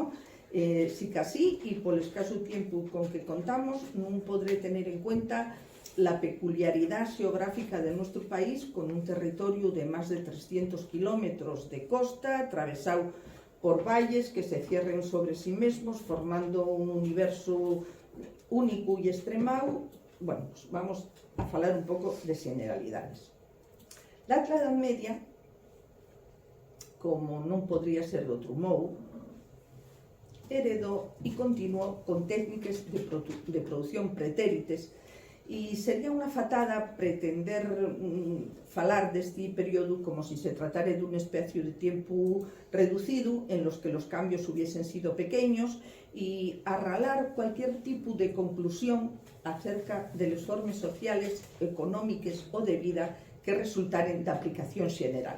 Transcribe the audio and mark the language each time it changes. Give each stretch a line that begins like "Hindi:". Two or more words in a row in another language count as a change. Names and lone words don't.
Spanish: Si casi, y por el escaso tiempo con que contamos, no podré tener en cuenta la peculiaridad geográfica de nuestro país, con un territorio de más de 300 kilómetros de costa, atravesado por valles que se cierren sobre sí mismos, formando un universo único y extremado. Bueno, pues vamos a hablar un poco de generalidades. La Edad Media, como
Galician: non podría ser de outro modo, heredou e continuou con técnicas de produción pretérites, e sería unha fatada pretender falar deste período
Spanish: como si se tratara de un espacio de tiempo reducido en los que los cambios hubiesen sido pequeños y arralar cualquier tipo de conclusión acerca de las formas sociales, económicas o de vida que resultaren de aplicación general.